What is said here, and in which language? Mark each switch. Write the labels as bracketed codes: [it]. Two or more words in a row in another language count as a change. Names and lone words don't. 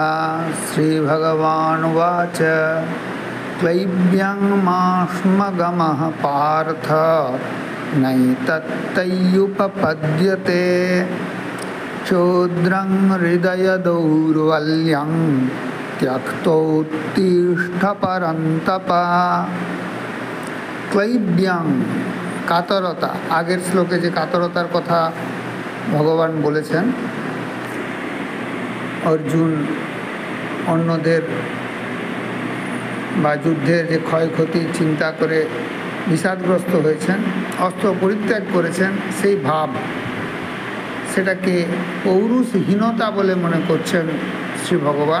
[sa] श्रीभगवानुवाच क्लैब्यं माष्मगमः पार्थ नैतत्तैयुपपद्यते चोद्रं हृदयदौर्बल्यं त्यक्तोत्तिष्ठ परन्तप। [bn] क्लैब्यं কাতরতা, আগের শ্লোকে যে কাতরতার কথা ভগবান বলেছেন, অর্জুন অন্যদের বা যুদ্ধের যে ক্ষয়ক্ষতি চিন্তা করে বিষাদগ্রস্ত হয়েছেন, অস্ত্র পরিত্যাগ করেছেন, সেই ভাব সেটাকে পৌরুষহীনতা বলে মনে করছেন শ্রী ভগবান।